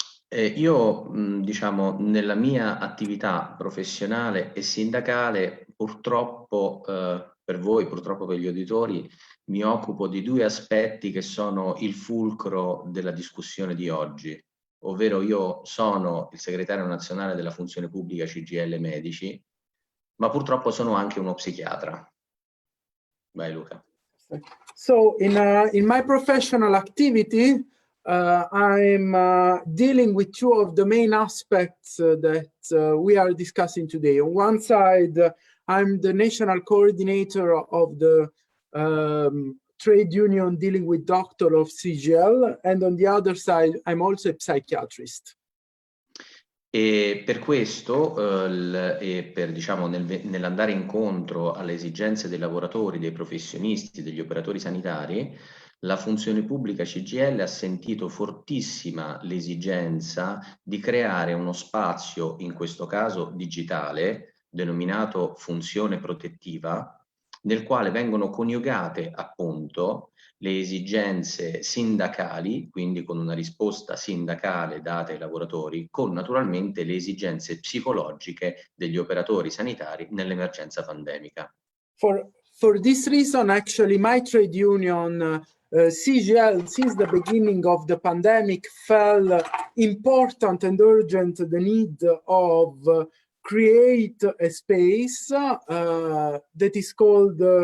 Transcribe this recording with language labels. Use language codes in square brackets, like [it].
[it] Io, diciamo, nella mia attività professionale e sindacale, purtroppo per voi, purtroppo per gli uditori, mi occupo di due aspetti che sono il fulcro della discussione di oggi, ovvero io sono il segretario nazionale della funzione pubblica CGL Medici, ma purtroppo sono anche uno psichiatra. Vai Luca. [en] So in my professional activity, I'm dealing with two of the main aspects that we are discussing today. On one side, I'm the national coordinator of the trade union dealing with doctors of CGL, and on the other side, I'm also a psychiatrist. [it] E per questo, e per, diciamo, nell'andare incontro alle esigenze dei lavoratori, dei professionisti, degli operatori sanitari, la funzione pubblica CGL ha sentito fortissima l'esigenza di creare uno spazio, in questo caso digitale, denominato funzione protettiva, nel quale vengono coniugate appunto le esigenze sindacali, quindi con una risposta sindacale data ai lavoratori, con naturalmente le esigenze psicologiche degli operatori sanitari nell'emergenza pandemica. [en] For this reason, actually, my trade union, CGL, since the beginning of the pandemic, felt important and urgent the need of create a space that is called